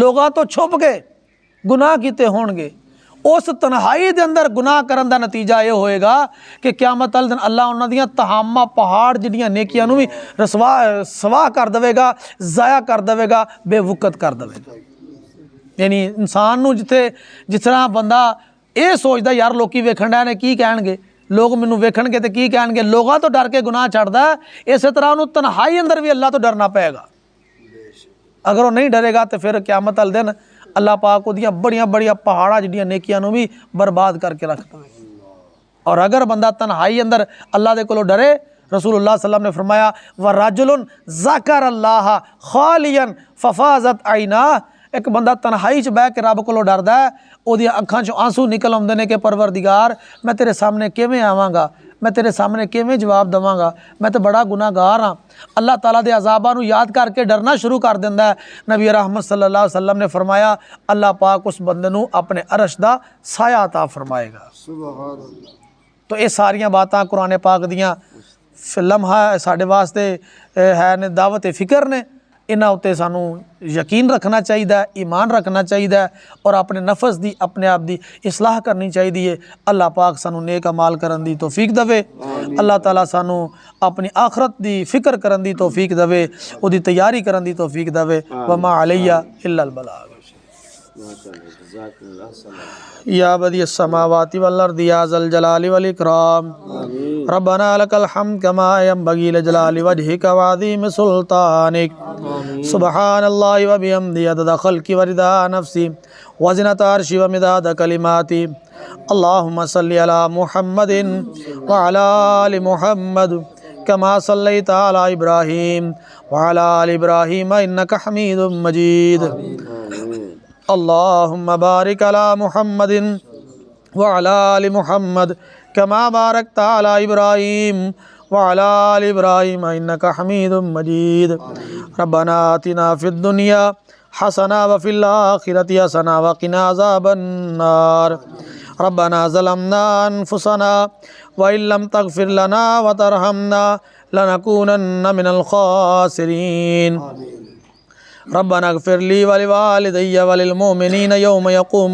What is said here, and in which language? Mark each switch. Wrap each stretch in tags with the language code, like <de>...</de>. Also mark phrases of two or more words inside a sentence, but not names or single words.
<pa>لوگوں تو چھپ کے گناہ کیتے ہون گے، اس تنہائی دے اندر گناہ کرن دا نتیجہ یہ ہووے گا کہ قیامت والے دن اللہ انہاں دیاں تہامہ پہاڑ جیہڑیاں نیکیاں نوں بھی سواہ کر دیوے گا، ضائع کر دیوے گا، بے وقعت کر دیوے گا. یعنی انسان نوں جس طرح بندہ یہ سوچدا یار لوکی ویکھن ڈے نے کی کہن گے، لوگ مینوں ویکھن گے تے کی کہن گے, लोग मैनूं वेखणगे ते की कहणगे, لوگوں تو ڈر کے گناہ چھڈدا، اس طرح اہنوں تنہائی اندر بھی اللہ تو ڈرنا پے گا. اگر وہ نہیں ڈرے گا تو فیر قیامت والے دن اللہ پاک اہدیاں بڑیاں بڑیاں پہاڑاں جیہڑیاں نیکیاں نوں بھی برباد کر کے رکھ دیوے. اور اگر بندہ تنہائی اندر اللہ دے کولوں ڈرے, رسول اللہ</pa> <ar>صلى الله عليه وسلم</ar> <pa>نے فرمایا</pa> <ar>و رجلا ذكر الله خاليا ففاضت عيناه,</ar> <pa>ایک بندہ تنہائی چ بہہ کے رب کولوں ڈردا ہے، اہدیاں اکھاں چوں آنسو نکل آؤندے نے کہ پروردگار میں تیرے سامنے کیویں آواں گا، میں تیرے سامنے کیویں جواب دیواں گا، میں تو بڑا گناہگار ہاں. اللہ تعالیٰ دے عذاباں نوں یاد کر کے ڈرنا شروع کر دیندا ہے. نبی رحمت</pa> <ar>صلى الله عليه وسلم</ar> <pa>نے فرمایا اللہ پاک اس بندے نوں اپنے عرش دا سایہ عطا فرمائے گا. تو یہ ساریاں باتاں قرآن پاک دیاں لمحہ ساڈے واسطے ہے نے دعوت فکر نے انہاں اُتے سانو یقین رکھنا چاہیے، ایمان رکھنا چاہیے اور اپنے نفس دی اپنے آپ دی اصلاح کرنی چاہیے۔ اللہ پاک سانو نیک اعمال کرن دی توفیق دے، اللہ تعالیٰ سانو اپنی آخرت دی فکر کرن دی توفیق دے، او دی تیاری کرن دی توفیق دے۔</pa> <ar>وما علیہ الا البلاغ۔ یا بدیع السماوات والارض یا ذا الجلال والاکرام، ربنا لک الحمد کما ینبغی لجلال وجہک وعظیم سلطانک، سبحان اللہ وبحمدہ عدد خلقی ورضا نفسی وزنۃ عرشی ومداد کلماتی، اللہم صلی علی محمد وعلی آل محمد کما صلیت علی ابراہیم وعلی آل ابراہیم انک حمید مجید، اللہم بارک علی محمد وعلی آل محمد کما بارکت علی ابراہیم وعلی آل ابراہیم انک حمید مجید، ربنا آتنا فی الدنیا حسنہ وفی الآخرۃ حسنہ وقنا عذاب النار، ربنا ظلمنا انفسنا وإن لم تغفر لنا وترحمنا لنکونن من الخاسرین، ربنا اغفر لی ولوالدی وللمؤمنین یوم یقوم</ar>